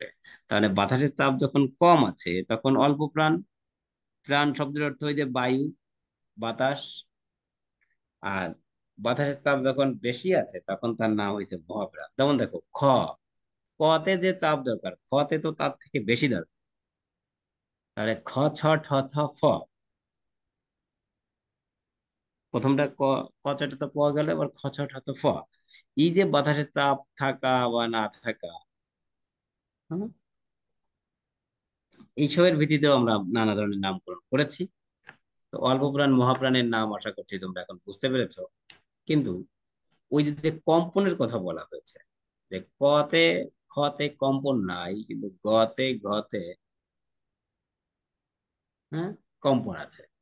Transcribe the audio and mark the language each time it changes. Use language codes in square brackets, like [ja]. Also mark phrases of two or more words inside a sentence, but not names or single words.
[bn] তাহলে বাতাসের চাপ যখন কম আছে তখন অল্প প্রাণ, প্রাণ শব্দের অর্থ হয় যে বায়ু, বাতাস। আর বাতাসের চাপ যখন বেশি আছে তখন তার নাম হয়েছে মহাপ্রাণ। যেমন দেখো কতে যে চাপ দরকার, খতে তো তার থেকে বেশি দরকার। তাহলে খ ছ ঠ থ ফ, প্রথমটা ক চাটা তো পাওয়া গেল, এবার খ ছ ঠ থ ফ। এই যে বাতাসের চাপ থাকা বা না থাকা, হ্যাঁ, এইসবের ভিত্তিতেও আমরা নানা ধরনের নামকরণ করেছি। তো অল্প প্রাণ মহাপ্রাণের নাম আশা করছি তোমরা এখন বুঝতে পেরেছো। কিন্তু ওই যে কম্পনের কথা বলা হয়েছে, যে কতে খতে কম্পন নাই, কিন্তু গতে ঘতে হ্যাঁ কম্পন আছে।